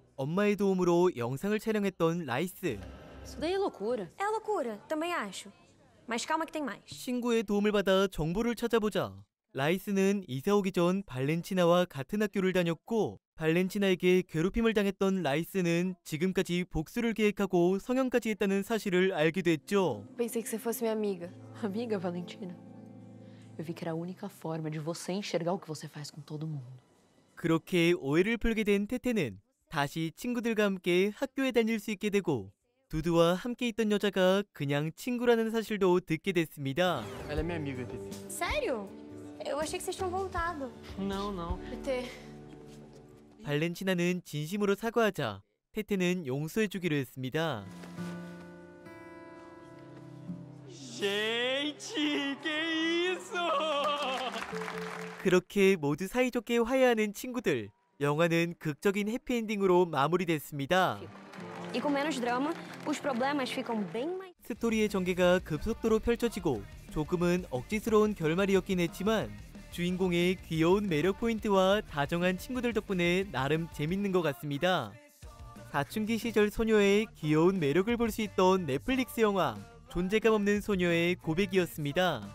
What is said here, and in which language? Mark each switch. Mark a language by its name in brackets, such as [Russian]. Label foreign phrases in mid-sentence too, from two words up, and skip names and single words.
[Korean] 엄마의 도움으로 영상을 촬영했던 라이스. [Portuguese] Isso daí é loucura. É loucura, também acho. Mas calma que tem mais. [Korean] 친구의 도움을 받아 정보를 찾아보자. 라이스는 이사 오기 전 발렌티나와 같은 학교를 다녔고 발렌티나에게 괴롭힘을 당했던 라이스는 지금까지 복수를 계획하고 성형까지 했다는 사실을 알게 됐죠. [Portuguese] Pensei que você fosse minha amiga. Amiga, Valentina? Eu vi que era a única forma de você enxergar o que você faz com todo mundo. [Korean] 그렇게 오해를 풀게 된 테테는 다시 친구들과 함께 학교에 다닐 수 있게 되고 두두와 함께 있던 여자가 그냥 친구라는 사실도 듣게 됐습니다. [Portuguese] Ela é minha amiga, Tetê. Sério? Eu achei que vocês tinham voltado. Não, não. Tetê. [Korean] 발렌티나는 진심으로 사과하자 테테는 용서해주기로 했습니다. [Portuguese] Gente, que isso? [Korean] 그렇게 모두 사이좋게 화해하는 친구들. 영화는 극적인 해피엔딩으로 마무리됐습니다. [Portuguese] E com menos drama, os problemas ficam bem mais... [Korean] 스토리의 전개가 급속도로 펼쳐지고 조금은 억지스러운 결말이었긴 했지만 주인공의 귀여운 매력 포인트와 다정한 친구들 덕분에 나름 재밌는 것 같습니다. 사춘기 시절 소녀의 귀여운 매력을 볼 수 있던 넷플릭스 영화 존재감 없는 소녀의 고백이었습니다.